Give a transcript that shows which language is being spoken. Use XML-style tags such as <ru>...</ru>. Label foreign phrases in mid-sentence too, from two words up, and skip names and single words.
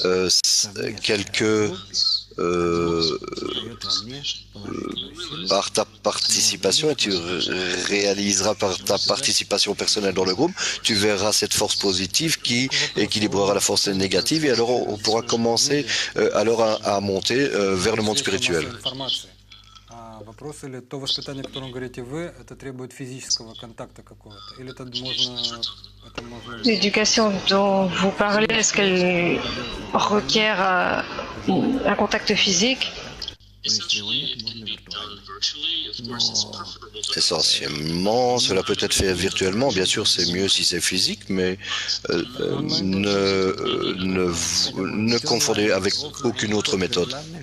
<fr>par ta participation, et tu réaliseras par ta participation personnelle dans le groupe, tu verras cette force positive qui équilibrera la force négative, et alors on pourra commencer à monter vers le monde spirituel.</fr> <ru>Вопрос, или то воспитание, о котором говорите вы, это требует физического контакта какого-то? Или это можно...</ru> <fr>L'éducation dont vous parlez, est-ce qu'elle requiert un contact physique? Essentiellement, cela peut être fait virtuellement. Bien sûr, c'est mieux si c'est physique, mais ne confondez avec aucune autre méthode.</fr>